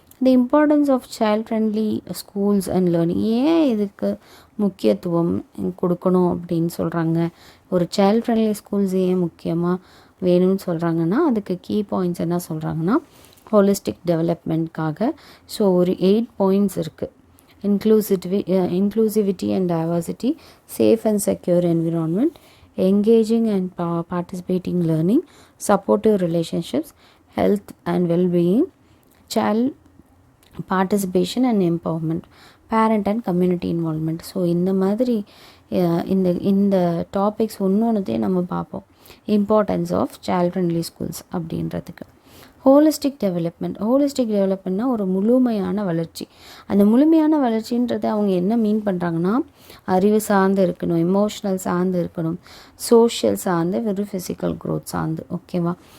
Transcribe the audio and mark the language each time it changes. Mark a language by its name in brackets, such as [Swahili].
[English] the importance of child friendly schools and learning, [Tamil] ஏன் இதுக்கு முக்கியத்துவம் கொடுக்கணும் அப்படின்னு சொல்கிறாங்க, ஒரு சைல்ட் ஃப்ரெண்ட்லி ஸ்கூல்ஸ் ஏன் முக்கியமாக வேணும்னு சொல்கிறாங்கன்னா அதுக்கு கீ பாயிண்ட்ஸ் என்ன சொல்கிறாங்கன்னா ஹோலிஸ்டிக் டெவலப்மெண்ட்காக. ஸோ ஒரு 8 பாயிண்ட்ஸ் இருக்குது. [English] inclusivity and diversity, safe and secure environment, engaging and participating learning, supportive relationships, health and well-being, child participation and empowerment, parent and community involvement. [Tamil] So இந்த மாதிரி இந்த டாபிக்ஸ் ஒன்றொன்றதே நம்ம பார்ப்போம். Importance of child friendly schools அப்படின்றதுக்கு. Holistic டெவலப்மெண்ட்னா ஒரு முழுமையான வளர்ச்சி. அந்த முழுமையான வளர்ச்சின்றது அவங்க என்ன மீன் பண்ணுறாங்கன்னா அறிவு சார்ந்து இருக்கணும், எமோஷ்னல் சார்ந்து இருக்கணும், சோஷியல் சார்ந்து, வெறும் ஃபிசிக்கல் க்ரோத் சார்ந்து. ஓகேவா?